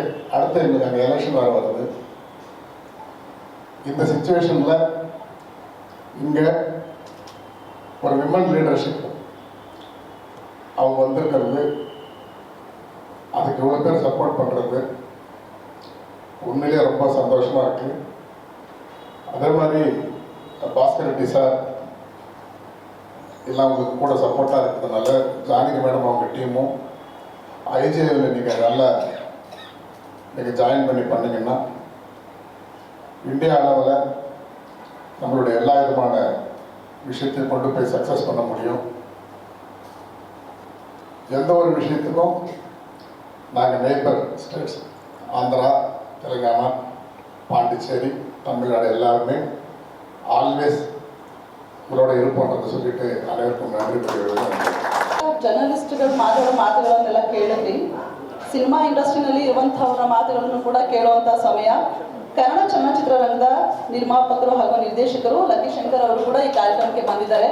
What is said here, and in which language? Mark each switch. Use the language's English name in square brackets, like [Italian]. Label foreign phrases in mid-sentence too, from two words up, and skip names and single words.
[Tamil] அடுத்து எங்களுக்கு அங்கே எலெக்ஷன் வேறு வருது. இந்த சிச்சுவேஷனில் இங்கே ஒரு [English] women leadership [Tamil] அவங்க வந்திருக்கிறது, அதுக்கு இவ்வளோ பேர் சப்போர்ட் பண்ணுறது உண்மையிலே ரொம்ப சந்தோஷமாக இருக்குது. அதே மாதிரி ಭಾಸ್ಕರ್ ರೆಡ್ಡಿ சார் எல்லாம் உங்களுக்கு கூட சப்போர்ட்டாக இருக்கிறதுனால ஜானகி மேடம் அவங்க டீமும் ஐஜேவில் நீங்கள் நல்லா நீங்கள் ஜாயின் பண்ணி பண்ணிங்கன்னா இந்தியா அளவில் நம்மளுடைய எல்லா விதமான விஷயத்தையும் கொண்டு போய் சக்ஸஸ் பண்ண முடியும். எந்த ஒரு விஷயத்துக்கும் நாங்கள் [English] neighbour states [Tamil] ஆந்திரா, தெலுங்கானா, பாண்டிச்சேரி, தமிழ்நாடு எல்லாருமே ஆல்வேஸ் [Kannada] ಇವರೊಡ ಇರ್ಬೋದು ಅಂತ [Tamil] சொல்லிட்டு [Kannada] ಅನೇಕರು ನನ್ರಿ ಜರ್ನಲಿಸ್ಟ್ಗಳು ಮಾತಾಡೋ ಮಾತುಗಳನ್ನೆಲ್ಲ ಕೇಳಿದ್ವಿ. ಸಿನಿಮಾ ಇಂಡಸ್ಟ್ರಿನಲ್ಲಿ ಇರುವಂಥವರ ಮಾತುಗಳನ್ನು ಕೂಡ ಕೇಳುವಂಥ ಸಮಯ. ಕನ್ನಡ ಚಲನಚಿತ್ರರಂಗದ ನಿರ್ಮಾಪಕರು ಹಾಗೂ ನಿರ್ದೇಶಕರು ಲಕ್ಕಿ ಶಂಕರ್ ಅವರು ಕೂಡ ಈ ಕಾರ್ಯಕ್ರಮಕ್ಕೆ ಬಂದಿದ್ದಾರೆ.